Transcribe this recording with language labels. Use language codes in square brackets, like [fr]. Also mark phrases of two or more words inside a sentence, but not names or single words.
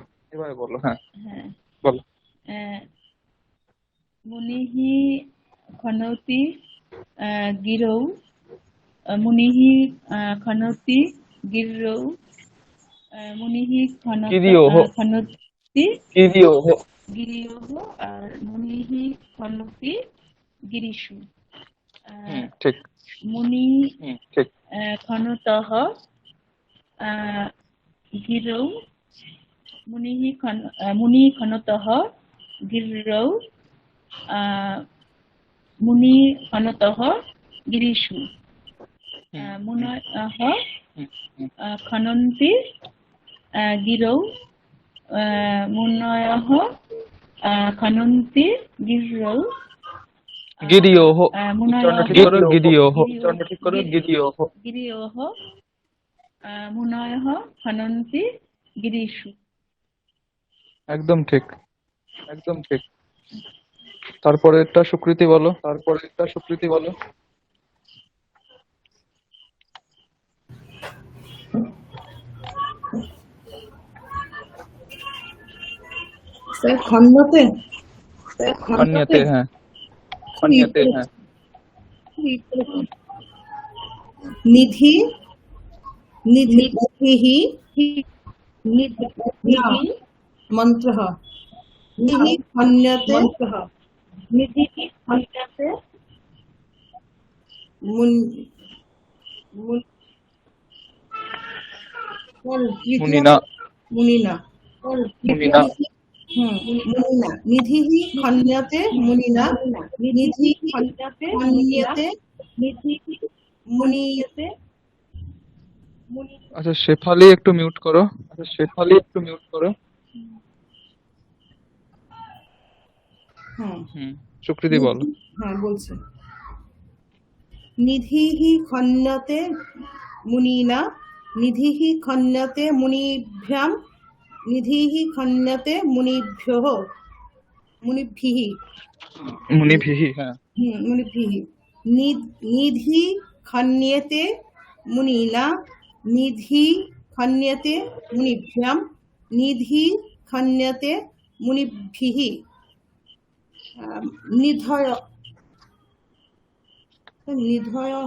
[sa] হ্যাঁ মুনিহি খনৌতি গিরৌ, মুনিহি খনৌতি গিরৌ, মুনিহি গিরিয়োহ। খনৌতি গিরিয়োহ, আর মুনিহি খনৌতি গিরিষু। [bn] ঠিক। [sa] মুনি [bn] ঠিক। [sa] খনতः गिरौ मुनि खनतः गिरौ मुनि खनतः गिरीषु मुनयः खनन्ति गिरौ मुनयः खनन्ति गिरौ গিরিয়োহ, मुनयः [bn] উচ্চারণ ঠিক করো, গিরিয়োহ, উচ্চারণ ঠিক করো, গিরিয়োহ। [sa] गिरियोः मुनयः खनन्ति गिरीषु। [bn] একদম ঠিক, একদম ঠিক। তারপরে একটা সুকৃতি বলো, তারপরে একটা সুকৃতি বলো। [sa] স্যার খন্ডতে খন্যতে, হ্যাঁ, খন্যতে, হ্যাঁ। নিধি নিধিः মন্ত্রः নিধি খন্যতে মুনিনা, মুনিনা মুনিনা। মুনিনা নিধিः খন্যতে মুনিনা নিধি খন্যতে মুনিয়তে। [bn] আচ্ছা, শেফালি একটু মিউট করো, আচ্ছা শেফালি একটু মিউট করো। সুকৃতি বলো। হ্যাঁ বলছি। [sa] নিধিः খন্যতে মুনিনা নিধিः খন্যতে মুনিভ্যাম নিধিः খন্যতে মুনিভ্যः মুনিভিः মুনিভিः, হ্যাঁ। মুনিভিः নিধি খন্যতে মুনিনা নিধি খন্যতে মুনিভ্যাম নিধি খন্যতে মুনিভিः নিধয় নিধয়ः